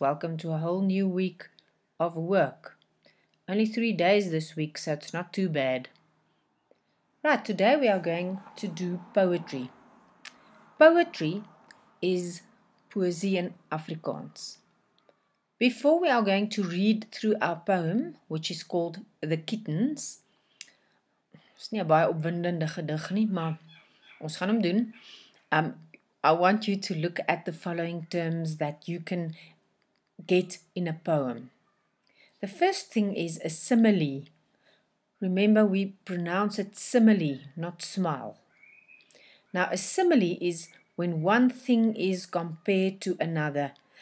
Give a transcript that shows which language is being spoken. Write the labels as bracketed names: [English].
[English] Welcome to a whole new week of work. Only 3 days this week, so it's not too bad. Right, today we are going to do poetry. Poetry is poëzie in Afrikaans. Before we are going to read through our poem, which is called The Kittens. It's [Afrikaans] nie 'n baie opwindende gedig nie, maar ons gaan hom doen. [English] I want you to look at the following terms that you can get in a poem. The first thing is a simile. Remember, we pronounce it simile, not smile. Now, a simile is when one thing is compared to another.